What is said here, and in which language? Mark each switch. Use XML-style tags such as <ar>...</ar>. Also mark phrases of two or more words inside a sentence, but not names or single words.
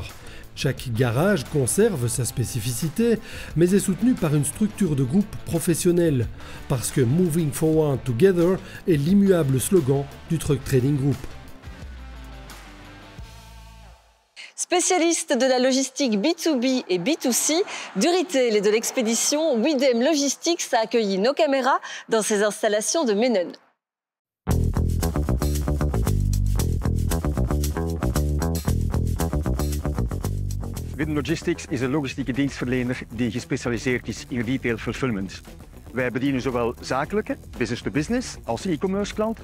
<fr>Chaque garage conserve sa spécificité, mais est soutenu par une structure de groupe professionnelle, parce que Moving Forward Together est l'immuable slogan du Truck Trading Group. Spécialiste de la logistique B2B et B2C, du retail et de l'expédition, Widem Logistics a accueilli nos caméras dans ses installations de Mennen.</fr> <nl>Widem Logistics is een logistieke dienstverlener die gespecialiseerd is in</nl> <en>retail fulfillment.</en> <nl>Wij bedienen zowel zakelijke,</nl> <en>business to business,</en> <nl>als e-commerce klant.</nl>